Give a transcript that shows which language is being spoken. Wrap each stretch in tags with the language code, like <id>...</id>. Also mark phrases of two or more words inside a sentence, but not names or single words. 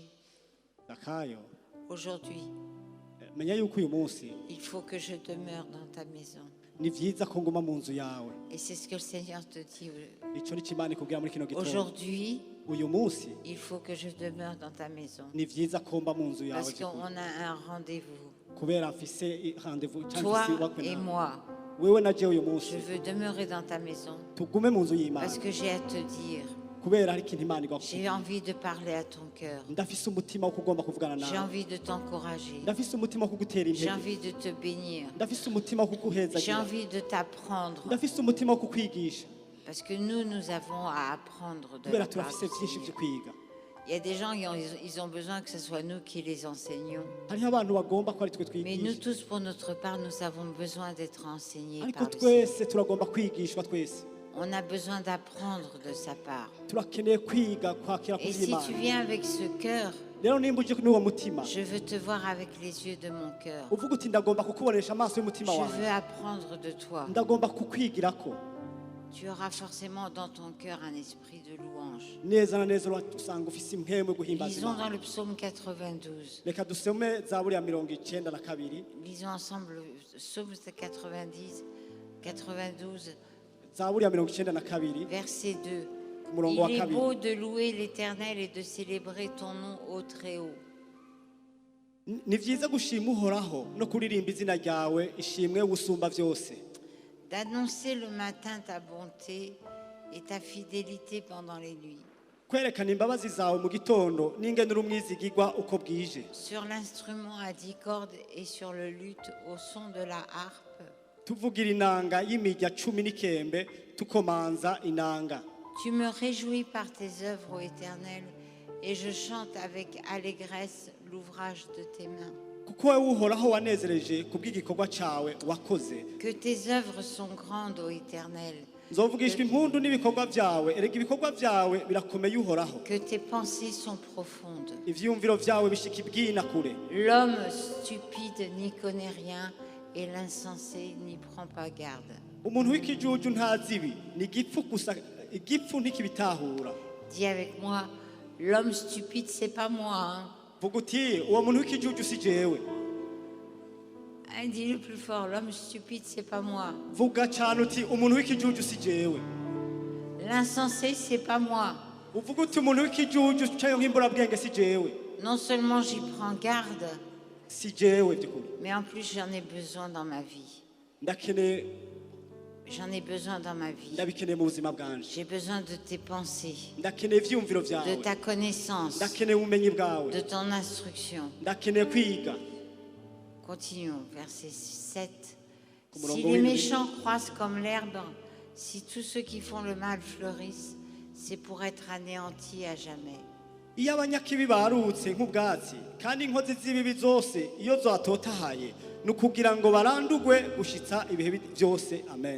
<fr>Zakayo aujourd'hui,</fr> <rn>menya yuko uyu munsi</rn> <fr>il faut que je demeure dans ta maison.</fr> <rn>ni vyiza ko nguma mu nzu yawe.</rn> <fr>Et c'est ce que le Seigneur te dit.</fr> <rn>Ico ni Imana ikubwira muri kino gitondo.</rn> <fr>Aujourd'hui,</fr> <rn>Uyu munsi</rn> <fr>il faut que je demeure dans ta maison.</fr> <rn>ni vyiza ko mba mu nzu yawe.</rn> <fr>Parce qu'on a un rendez-vous.</fr> <rn>Kubera mfise rendez-vous</rn> <fr>Toi et moi,</fr> <rn>wewe na jewe uyu</rn> <fr>je</fr> <rn>munsi</rn> <fr>veux demeurer dans ta maison.</fr> <rn>tugume mu nzu y'Imana.</rn> <fr>Parce que j'ai à te dire,</fr> <rn>Kubera hari ikintu Imana igwa.</rn> <fr>j'ai envie de parler à ton cœur.</fr> <rn>Ndafise umutima wo kugomba kuvugana</rn> <fr>J'ai</fr> <rn>nawe.</rn> <fr>envie de t'encourager.</fr> <rn>Ndafise umutima wo kugutera</rn> <fr>J'ai</fr> <rn>intege.</rn> <fr>envie de te bénir.</fr> <rn>Ndafise umutima wo</rn> <fr>J'ai</fr> <rn>kuguhezagira.</rn> <fr>envie de t'apprendre.</fr> <rn>Ndafise umutima wo kukwigisha.</rn> <fr>Parce que nous avons à apprendre de</fr> <rn>Kubera</rn> <fr>la part</fr> <rn>turafise</rn> <fr>du</fr> <rn>vyinshi vyo</rn> <fr>Seigneur.</fr> <rn>kwiga.</rn> <fr>Il y a des gens qui ils ont besoin que ce soit nous qui les enseignons.</fr> <rn>Hariho abantu bagomba ko ari twe</rn> <fr>Mais nous</fr> <rn>twigisha.</rn> <fr>tous, pour notre part, nous avons besoin d'être enseignés</fr> <rn>Ariko</rn> <fr>par le Seigneur.</fr> <rn>twese turagomba kwigishwa twese.</rn> <fr>On a besoin d'apprendre de sa part.</fr> <rn>Turakeneye kwiga kwakira</rn> <fr>Et si tu</fr> <rn>kuvy'Imana.</rn> <fr>viens avec ce cœur,</fr> <rn>Rero nimba uje n'uwo mutima</rn> <fr>je veux te voir avec les yeux de mon cœur.</fr> <rn>uvuga uti ndagomba kukubonesha amaso y'umutima</rn> <fr>Je</fr> <rn>wawe.</rn> <fr>veux apprendre de toi.</fr> <rn>Ndagomba kukwigirako.</rn> <fr>Tu auras forcément dans ton cœur un esprit de louange.</fr> <rn>Neza na neza usanga ufise impwemu yo guhimbaza</rn> <fr>Lisons dans</fr> <rn>Imana.</rn> <fr>le psaume 92.</fr> <rn>Reka dusome Zaburi ya 92.</rn> <fr>Lisons ensemble le psaume 92,</fr> <rn>Zaburi ya 92</rn> <fr>verset 2.</fr> <rn>umurongo wa</rn> <fr>Il est beau</fr> <rn>kabiri.</rn> <fr>de louer l'Éternel et de célébrer ton nom au Très-Haut.</fr> <rn>Ni vyiza gushima uhoraho no kuririmba izina ryawe ishimwe usumba vyose.</rn> <fr>D'annoncer le matin ta bonté et ta fidélité pendant les nuits.</fr> <rn>Kwerekana imbabazi zawe mu gitondo n'ingene uri umwizigirwa uko bwije.</rn> <fr>Sur l'instrument à 10 cordes et sur le luth au son de la harpe.</fr> <rn>Tuvugira inanga y'imirya 10 n'ikembe tukomanza inanga.</rn> <fr>Tu me réjouis par tes œuvres, ô Éternel, et je chante avec allégresse l'ouvrage de tes mains.</fr> <rn>Kuko wewe uhoraho wanezereje kubw'igikorwa cawe wakoze.</rn> <fr>Que tes œuvres sont grandes, ô Éternel.</fr> <rn>Nzovugishwa impundu n'ibikorwa vyawe. Erega ibikorwa vyawe birakomeye uhoraho.</rn> <fr>Que tes pensées sont profondes.</fr> <rn>Ivyumviro vyawe bishika ibwina kure.</rn> <fr>L'homme stupide n'y connaît rien, et l'insensé n'y prend pas garde.</fr> <rn>umuntu w'ikijuju ntazi ibi ni igipfu gusa igipfu ntikibitahura</rn> <fr>Dis avec moi, l'homme stupide, c'est pas moi. Hein.</fr> <rn>vuga uti uwo muntu w'ikijuju si jewe</rn> <fr>Hein, dis le plus fort, l'homme stupide, c'est pas moi.</fr> <rn>vuga cyane uti umuntu w'ikijuju si jewe</rn> <fr>L'insensé, c'est pas moi.</fr> <rn>uvuga uti umuntu w'ikijuju cyangwa nk'imburabwenge si jewe</rn> <fr>Non seulement j'y prends garde,</fr> <rn>si jewe by'ukuri</rn> <fr>mais en plus j'en ai besoin dans ma vie.</fr> <rn>ndakeneye</rn> <fr>J'en ai besoin dans ma vie.</fr> <rn>ndabikeneye mu buzima bwanje</rn> <fr>J'ai besoin de tes pensées,</fr> <rn>ndakeneye ivyiyumviro</rn> <fr>de</fr> <rn>vyawe</rn> <fr>ta connaissance,</fr> <rn>ndakeneye ubumenyi bwawe</rn> <fr>de ton instruction.</fr> <rn>ndakeneye kwiga</rn> <fr>Continuons, verset 7. Comme Si l'on les voit, méchants croissent comme l'herbe, si tous ceux qui font le mal fleurissent, c'est pour être anéantis à jamais.</fr> <rn>iyo abanyakibi barutse nk'ubwatsi kandi inkozi z'ibibi zose iyo zatotahaye ni ukugira ngo barandugwe gushitsa ibihe byose amen</rn>